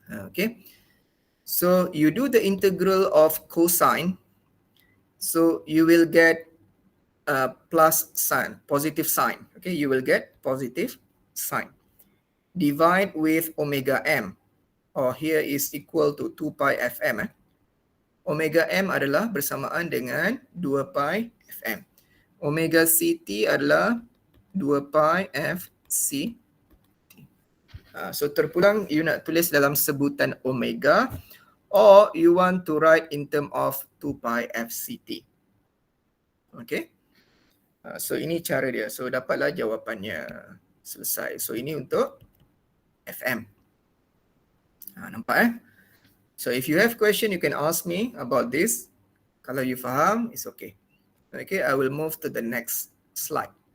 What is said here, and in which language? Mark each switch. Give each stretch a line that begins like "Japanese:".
English: Okay. So you do the integral of cosine. So you will get plus sign, positive sign. Okay, you will get positive sign. Divide with omega m, or here is equal to 2 pi Fm.
Malay: Omega m adalah bersamaan dengan 2 pi Fm. Omega Ct adalah 2 pi Fct. So terpulang you nak tulis dalam sebutan omega
English: or you want to write in term of 2 pi Fct.
Malay: Okay. So ini cara dia. So dapatlah jawapannya. Selesai. So ini untuk FM.
English: Nampak So if you have question, you can ask me about this.
Malay: Kalau you faham,
English: it's okay. Okay, I will move to the next slide.